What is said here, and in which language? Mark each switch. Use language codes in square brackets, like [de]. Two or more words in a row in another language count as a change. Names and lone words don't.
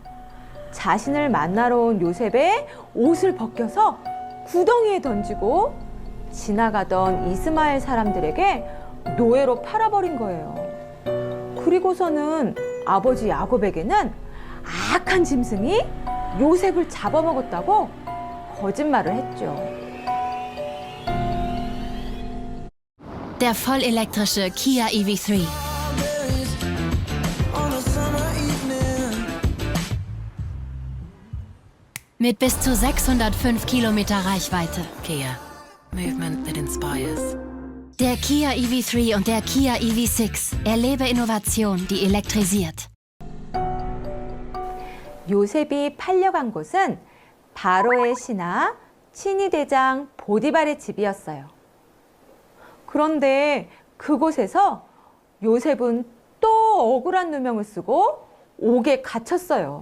[ko] 자신을 만나러 온 요셉의 옷을 벗겨서 구덩이에 던지고 지나가던 이스마엘 사람들에게 노예로 팔아버린 거예요. 그리고서는 아버지 야곱에게는 악한 짐승이 요셉을 잡아먹었다고 거짓말을 했죠. [de] Der vollelektrische Kia EV3. Mit bis zu 605 Kilometer Reichweite. Kia. [en] Movement that inspires. [de] Der Kia EV3 und der Kia EV6. Erlebe Innovation, die elektrisiert. [ko] 요셉이 팔려간 곳은 바로의 신하 친위 대장 보디발의 집이었어요. 그런데 그곳에서 요셉은 또 억울한 누명을 쓰고 옥에 갇혔어요.